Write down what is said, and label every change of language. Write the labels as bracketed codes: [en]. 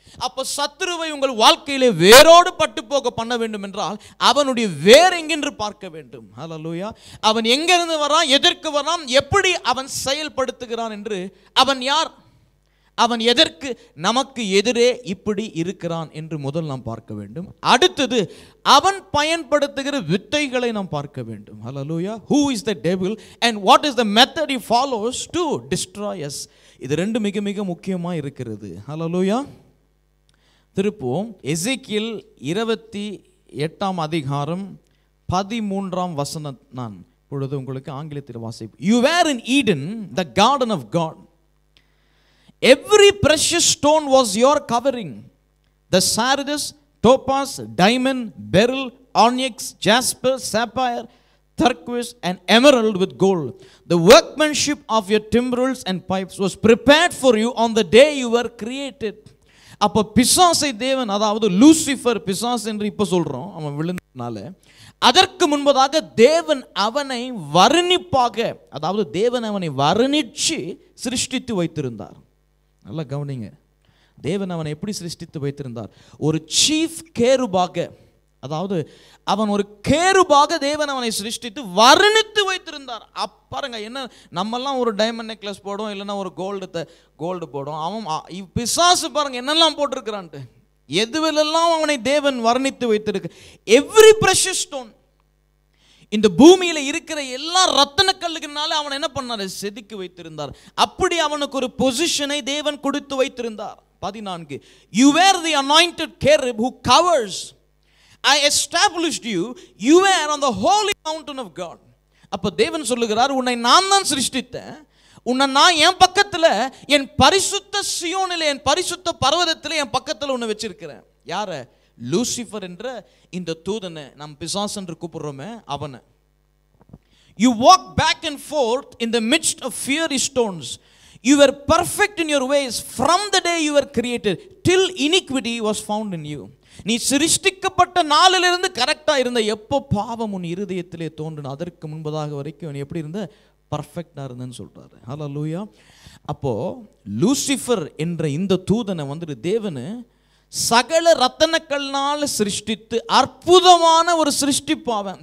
[ta] அப்ப சத்துருவை உங்கள் வாழ்க்கையிலே வேரோடு பட்டு போக பண்ண வேண்டும் என்றால் அவனுடைய வேர் எங்கென்று பார்க்க வேண்டும். ஹல்லேலூயா. அவன் எங்கிருந்து வரான், எதற்கு வரான், எப்படி அவன் செயல்படுத்துகிறான் என்று, அவன் யார், அவன் எதற்கு நமக்கு எதிரே இப்படி இருக்கிறான் என்று முதல் நாம் பார்க்க வேண்டும். அடுத்தது அவன் பயன்படுத்துகிற வித்தைகளை நாம் பார்க்க வேண்டும். ஹல்லேலூயா. [en] Who is the devil and what is the method he follows to destroy us? [ta] இது 2 மிக மிக முக்கியமாக இருக்கிறது. ஹல்லேலூயா. திருப்போம் எசேக்கியேல் 28ஆம் அதிகாரம் 13ஆம் வசனம் நான் இப்பொழுது உங்களுக்கு ஆங்கிலத்தில் வாசிப்பேன். [en] You were in Eden, the garden of God. Every precious stone was your covering. The sardius, topaz, diamond, beryl, onyx, jasper, sapphire, turquoise and emerald with gold. The workmanship of your timbrels and pipes was prepared for you on the day you were created. [ta] அப்ப பிசாசை தேவன், அதாவது Lucifer, பிசாஸ் என்று இப்ப சொல்றோம், அவன் விழுந்தனால, அதற்கு முன்பதாக தேவன் அவனை வர்ணிப்பாக, அதாவது தேவன் அவனை வர்ணிச்சு சிருஷ்டித்து வைத்திருந்தார். நல்லா கவனிங்க. தேவன் அவனை எப்படி சிருஷ்டித்து வைத்திருந்தார்? ஒரு சீஃப் கேருபாக, அதாவது அவன் ஒரு கேருபாக தேவன் அவனை சிருஷ்டித்து வர்ணித்து வைத்திருந்தார். பாருங்க, என்ன நம்மெல்லாம் ஒரு டைமண்ட் நெக்லஸ் போடும், இல்லைன்னா ஒரு கோல்டு போடும். அவன் பிசாசு பாருங்க என்னெல்லாம் போட்டிருக்கிறான்ட்டு, எதுவெல்லாம் அவனை தேவன் வர்ணித்து வைத்திருக்கு. எவ்ரி பிரஷியஸ் ஸ்டோன், இந்த பூமியில இருக்கிற எல்லா ரத்தன கல்லுகளால அவன் என்ன பண்ணார்? செதுக்கி வைத்திருந்தார். அப்படி அவனுக்கு ஒரு பொசிஷனை தேவன் கொடுத்து வைத்திருந்தார். [en] 14 You were the anointed cherub who covers. I established you. You were on the holy mountain of God. [ta] அப்ப தேவன் சொல்லுகிறார், உன்னை நான் தான் சிருஷ்டித்தேன், உன்னை நான் என் பக்கத்துல, என் பரிசுத்த சியோனிலே, என் பரிசுத்த பர்வதத்திலே என் பக்கத்துல உன்னை வச்சிருக்கிறேன். யார? லூசிஃபர் என்ற இந்த தூதனை, நாம் பிசாசு என்று கூப்பிடுறோமே அவனை. [en] You walk back and forth in the midst of fiery stones. You were perfect in your ways from the day you were created till iniquity was found in you. [ta] நீ சிருஷ்டிக்கப்பட்ட நாளிலிருந்து கரெக்டா இருந்த. எப்போ பாவம் உன் இருதயத்திலே தோன்றின அதற்கு முன்பதாக வரைக்கும் நீ எப்படி இருந்த? பர்ஃபெக்டாக இருந்தேன்னு சொல்கிறாரு. ஹல்லேலூயா. அப்போது லூசிஃபர் என்ற இந்த தூதனை வந்துட்டு தேவனு சகல ரத்தனக்கல்னால் சிருஷ்டித்து அற்புதமான ஒரு சிருஷ்டிப்பாவன்.